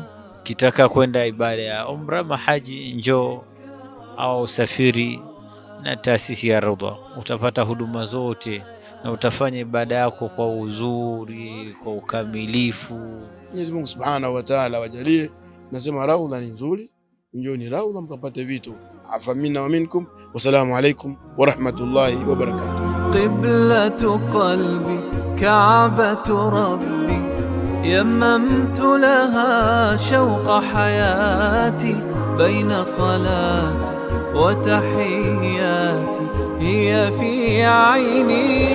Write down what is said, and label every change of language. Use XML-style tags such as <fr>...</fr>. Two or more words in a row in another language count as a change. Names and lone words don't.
<sw>Kitaka kwenda ibada ya umra mahaji, njoo au usafiri na taasisi ya Raudha, utapata huduma zote na utafanya ibada yako kwa uzuri, kwa ukamilifu. Mwenyezi Mungu</sw> <ar>سبحانه وتعالى</ar> <sw>wajalie. Nasema Raudha ni nzuri, njooni Raudha mkapate vitu.</sw> <ar>عفا منا ومنكم. والسلام عليكم ورحمة الله وبركاته. قبلة قلبي كعبة ربي يممت لها شوق حياتي بين صلاتي وتحياتي هي في عيني</ar>